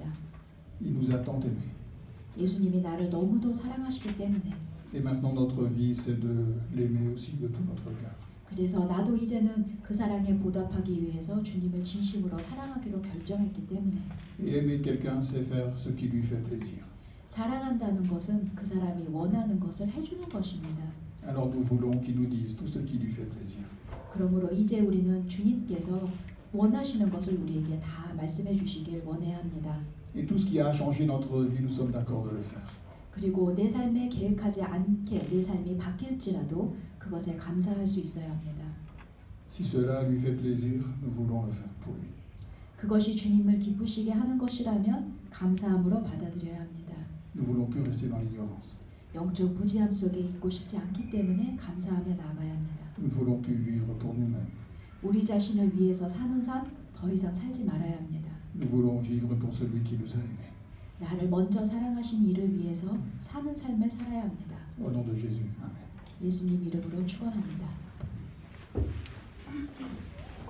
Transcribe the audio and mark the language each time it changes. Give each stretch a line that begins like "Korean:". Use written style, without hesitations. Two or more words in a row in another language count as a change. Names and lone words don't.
French: Il nous a tant aimés.
Korean: 예수님이 나를 너무도 사랑하시기 때문에.
French: Et maintenant notre vie c'est de l'aimer aussi de tout notre cœur.
Korean: 그래서 나도 이제는 그 사랑에 보답하기 위해서 주님을 진심으로 사랑하기로 결정했기 때문에.
French: Et aimer quelqu'un c'est faire ce qui lui fait plaisir.
Korean: 사랑한다는 것은 그 사람이 원하는 것을 해주는 것입니다.
French: Alors nous voulons qu'il nous dise tout ce qui lui fait plaisir.
Korean: 그러므로 이제 우리는 주님께서 원하시는 것을 우리에게 다 말씀해 주시길 원해야 합니다.
French: Et tout ce qui a changé notre vie, nous sommes d'accord de le faire.
Korean: 그리고 내 삶에 계획하지 않게 내 삶이 바뀔지라도 그것에 감사할 수 있어야 합니다.
French: Si cela lui fait plaisir, nous voulons le faire pour lui.
Korean: 그것이 주님을 기쁘시게 하는 것이라면 감사함으로 받아들여야 합니다.
French: Nous voulons plus rester dans l'ignorance.
Korean: 영적 무지함 속에 있고 싶지 않기 때문에 감사하며 나가야 합니다.
French: Nous ne voulons plus vivre pour nous-mêmes.
Korean: 우리 자신을 위해서 사는 삶 더 이상 살지 말아야 합니다.
French: Nous voulons vivre pour celui qui nous a aimés.
Korean: 나를 먼저 사랑하신 이를 위해서 사는 삶을 살아야 합니다.
French: Au nom de Jésus. Amen.
Korean: 예수님 이름으로 축원합니다.